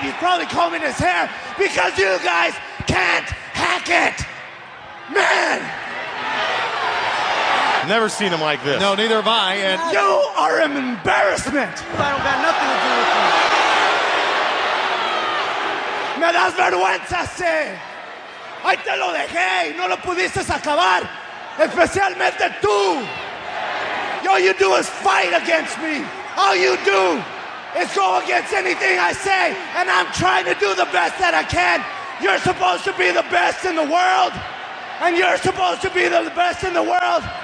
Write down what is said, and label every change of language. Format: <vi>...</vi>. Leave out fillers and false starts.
<en>He's probably combing his hair because you guys can't hack it. Man. Never seen him like this. No, neither have I. And You are an embarrassment. I don't got nothing to do with you.</en> <es>Me das vergüenza, sí. Ahí te lo dejé y no lo pudiste acabar. Especialmente tú.</es> <en>All you do is fight against me. All you do is go against anything I say, and I'm trying to do the best that I can. You're supposed to be the best in the world, and you're supposed to be the best in the world.</en>